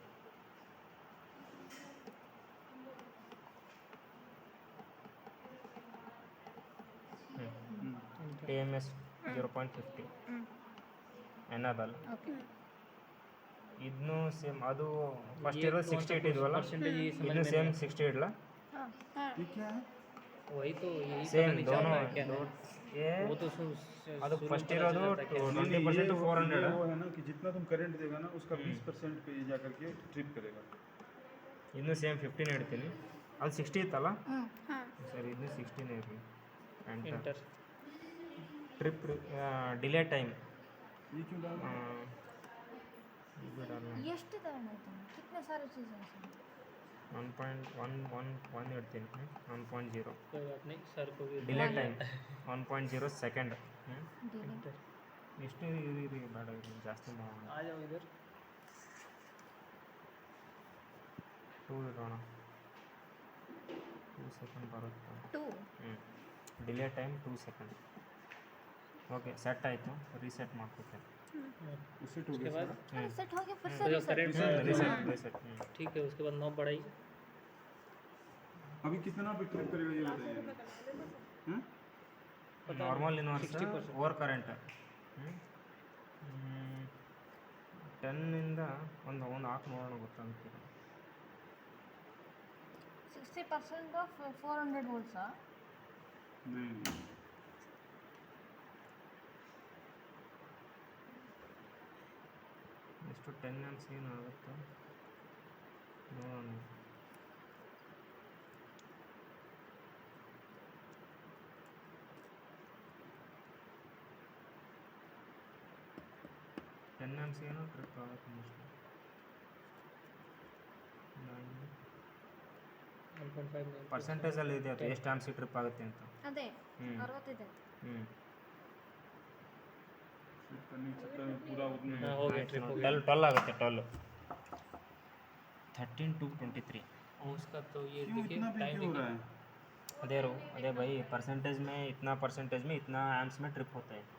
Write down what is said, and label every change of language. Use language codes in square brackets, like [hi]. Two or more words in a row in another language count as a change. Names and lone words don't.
[kn] ಟಿ ಎಮ್ ಎಸ್ 0.50 ಏನದಲ್ಲ. [hi] ओके [kn] ಇದನ್ನು ಸೇಮ್ ಅದು ಫಸ್ಟ್ ಇರೋದು 60 ಇಟ್ಟಿದ್ವಲ್ಲ, [hi] परसेंटेज ये समझ [kn] ಇದನ್ನು [hi] में [kn] ಸೇಮ್ 60 ಇಡಲ [hi] हां ये क्या है? वही तो यही [kn] ಸೇಮ್ [hi] पता नहीं चल दोनों रहा है क्या है। ये वो तो [kn] ಅದು [hi] शुरू [kn] ಫಸ್ಟ್ [hi] में पता [kn] ಇರೋದು [hi] चला था क्या है। 20% टू 400 वो है ना कि जितना तुम करंट देगा ना उसका 20% पे ये जा करके ट्रिप करेगा. [kn] ಇನ್ನು ಸೇಮ್ 15 ಇಡ್ತೀನಿ. ಅದು 60 ಇತ್ತಲ್ಲ [hi] हां [kn] ಸರಿ, ಇದನ್ನು 16 ಇರಲಿ. ಎಂಟರ್ [hi] एंटर [en] trip delay time [hi] ये क्यों डाल [kn] ಎಷ್ಟು ತಗೊಂಡಾಯ್ತು [hi] कितने सारे चीजें हैं [kn] 1.1 ಇಡ್ತೀನಿ. 1.0 [hi] कोई बात नहीं सर को भी [en] delay time 1.0 second. [hi] एंटर [kn] ಎಷ್ಟು ಇರಿ ಬೇಡ, ಇರಿ ಜಾಸ್ತಿ ಮಾಡೋಣ. [hi] आ जाओ इधर [kn] 2 ಇಡೋಣ, 2 ಸೆಕೆಂಡ್ ಬರುತ್ತೆ. 2 [en] delay time [kn] 2 ಸೆಕೆಂಡ್. [en] okay set [kn] ಆಯಿತು, ರೀಸೆಟ್ ಮಾಡ್ಕೊತೀನಿ. [hi] उससे टू उसके बाद सेट हो गया फिर तो जो से करंट [kn] ರೀಸೆಟ್ [hi] ठीक है उसके बाद नॉब बढ़ाई अभी कितना पे ट्रिप करेगा ये बताइए. हैं? [en] normal inverse [kn] 60% [en] over current [kn] 10 ಇಂದ ಒಂದು ಹಾಕಿ ನೋಡೋಣ ಗೊತ್ತಾಗ್ತೀರ. [en] 60% of 400 volts [hi] नहीं [kn] ಎಷ್ಟು 10 ಆಂಪ್ಸ್ ಏನಾಗುತ್ತೆ ನೋಡೋಣ. [en] ten amps [kn] ಏನೋ ಟ್ರಿಪ್ ಆಗುತ್ತೆ ಮೋಸ್ಟ್ಲಿ. 1.5 ಪರ್ಸೆಂಟೇಜಲ್ಲಿ ಇದೆ ಅದು ಎಷ್ಟು ಆಂಪ್ಸಿಗೆ ಟ್ರಿಪ್ ಆಗುತ್ತೆ ಅಂತ. ಅದೇ ಹ್ಮ್. 60 ಇದೆ [hi] ट्रिप करने के चक्कर में पूरा उतना हाँ हो गया ट्रिप हो गया [kn] 12 आಗುತ್ತೆ 12 13 to 23 [hi] और उसका तो ये क्यों देखिए इतना भी टाइम क्यों हो रहा है? अरे भाई परसेंटेज में इतना एम्प्स में ट्रिप होता है.